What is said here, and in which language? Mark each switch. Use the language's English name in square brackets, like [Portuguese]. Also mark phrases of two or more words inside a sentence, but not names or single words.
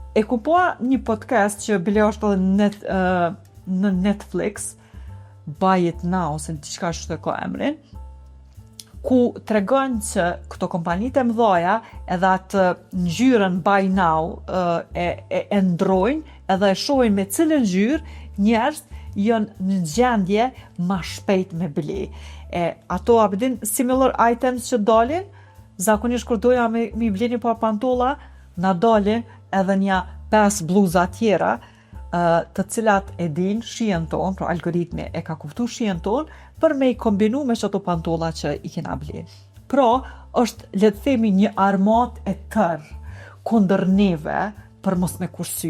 [Albanian] E kupua një podcast që bile është edhe në Netflix, Buy It Now, ose diçka ashtu ka emrin, ku tregon që këto kompanitë e mëdha edhe atë ngjyrën Buy Now e ndrojnë edhe e shohin me cilën ngjyrë njerëz janë në gjendje ma shpejt me ble. Ato abedin [English] similar items [Albanian] që dalin, zakonisht kur doja me ble një par pantolla, na dalin edhe një 5 bluza tjera, të cilat e din shijen tonë, pra algoritmi e ka kuptu shijen tonë, për me i kombinu me qëto pantolla që i kena ble. Pra, është, le të themi, një armat e tërë kundër neve për mos me kursy.